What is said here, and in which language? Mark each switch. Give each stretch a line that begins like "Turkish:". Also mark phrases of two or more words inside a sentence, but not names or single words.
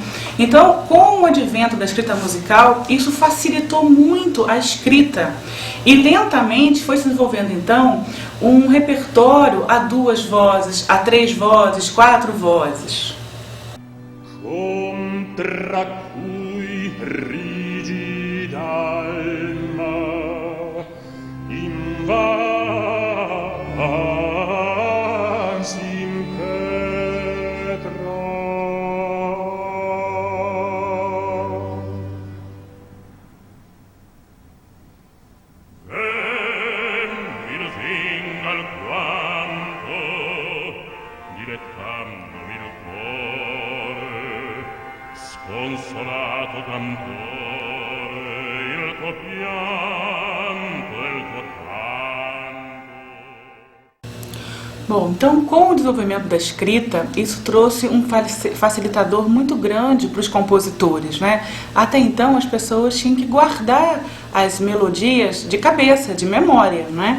Portuguese: Então, com o advento da escrita musical, isso facilitou muito a escrita. E lentamente foi se desenvolvendo, então, um repertório a 2 vozes, a 3 vozes, 4 vozes.
Italian: Contra cui rigida alma invas impetra. Ven il venga al quanto dilettando il cuore, sconsolato cantore, il tuo pianto e il tuo canto.
Portuguese: Bom, então com o desenvolvimento da escrita, isso trouxe um facilitador muito grande para os compositores, né? Até então as pessoas tinham que guardar as melodias de cabeça, de memória, né?